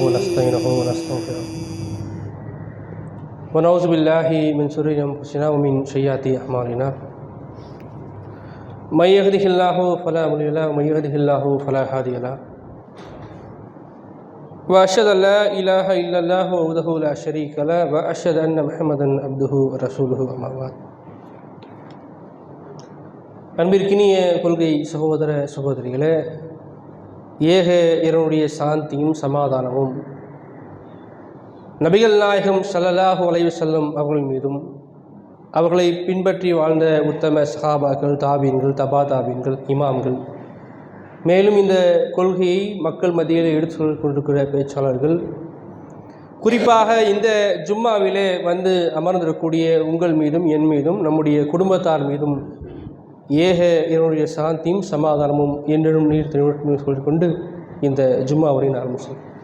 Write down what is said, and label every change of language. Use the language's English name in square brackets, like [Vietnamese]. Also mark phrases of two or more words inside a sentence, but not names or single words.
[Arabic] ونستعينه ونستغفره ونعوذ بالله من شرور أنفسنا ومن سيئات أعمالنا من يهده الله فلا مضل له ومن يضلل الله فلا هادي له وأشهد أن لا إله إلا الله وحده لا شريك له وأشهد أن محمدا عبده ورسوله أما بعد. [Tamil] அன்பிற்கினிய கொள்கை சகோதர சகோதரிகளே, ஏக இறைவனுடைய சாந்தியும் சமாதானமும் நபிகள் நாயகம் [Arabic] صلى الله عليه وسلم [Tamil] அவர்கள் மீதும் அவர்களை பின்பற்றி வாழ்ந்த உத்தம சஹாபாக்கள், தாபீன்கள், தபா தாபீன்கள், இமாம்கள், மேலும் இந்த கொள்கையை மக்கள் மத்தியில் எடுத்து கொண்டிருக்கிற பேச்சாளர்கள், குறிப்பாக இந்த ஜும்மாவிலே வந்து அமர்ந்திருக்கக்கூடிய உங்கள் மீதும் என் மீதும் நம்முடைய குடும்பத்தார் மீதும் ஏக இறைவனுடைய சாந்தியும் சமாதானமும் என்றும் நீர் சொல்லிக்கொண்டு இந்த ஜும்மா உரையின் ஆரம்பிச்சோம்.